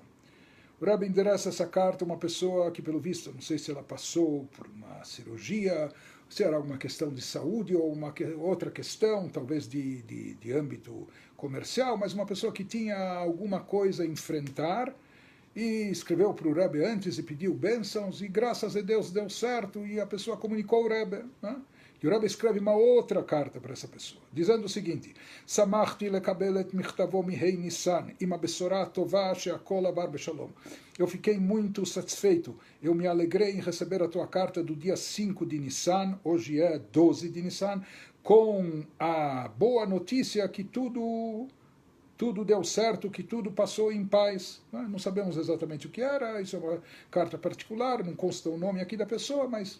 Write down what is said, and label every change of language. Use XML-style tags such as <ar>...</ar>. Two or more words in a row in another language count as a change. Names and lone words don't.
<pt>O Rebbe endereça essa carta a uma pessoa que, pelo visto, não sei se ela passou por uma cirurgia, se era alguma questão de saúde ou uma outra questão, talvez de âmbito comercial, mas uma pessoa que tinha alguma coisa a enfrentar, e escreveu para o Rebbe antes e pediu bênçãos, e graças a Deus deu certo, e a pessoa comunicou ao Rebbe, né? E o Rebbe escreve uma outra carta para essa pessoa, dizendo o seguinte:</pt> <he>שמחתי לקבל את מכתבו מה' ניסן, עם הבשורה טובה שהכל עבר בשלום.</he> <pt>Eu fiquei muito satisfeito, eu me alegrei em receber a tua carta do dia 5 de Nissan, hoje é 12 de Nissan, com a boa notícia que tudo deu certo, que tudo passou em paz. Não sabemos exatamente o que era, isso é uma carta particular, não consta o nome aqui da pessoa, mas...</pt>